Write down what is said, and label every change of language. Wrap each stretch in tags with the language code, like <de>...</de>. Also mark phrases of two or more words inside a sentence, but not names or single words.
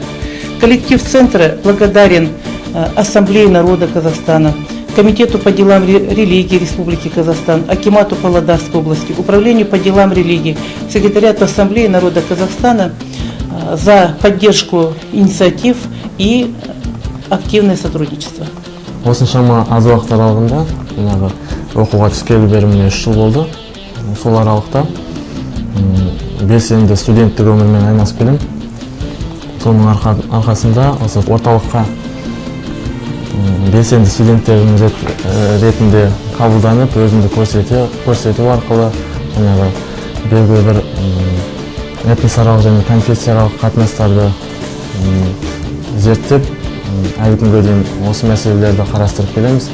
<ru>Коллектив центра благодарен Ассамблее народа Казахстана, Комитету по делам религии Республики Казахстан, Акимату Павлодарской области, Управлению по делам религии, Секретариату Ассамблеи народа Казахстана за поддержку инициатив и активное сотрудничество.</ru> <kk>Осыншама аз уақыт аралығында оқуға түскелі бері міне 3 жыл болды. Сол аралықта белсенді студенттік өмірмен айналысып келемін. Соның арқасында осы орталыққа белсенді студенттердің ретінде қабылданып, өзімді көрсету арқылы белгілі бір этносаралық және конфессияаралық қатынастарды зерттеп, әлі күнге дейін осы мәселелерді қарастырып келеміз.</kk>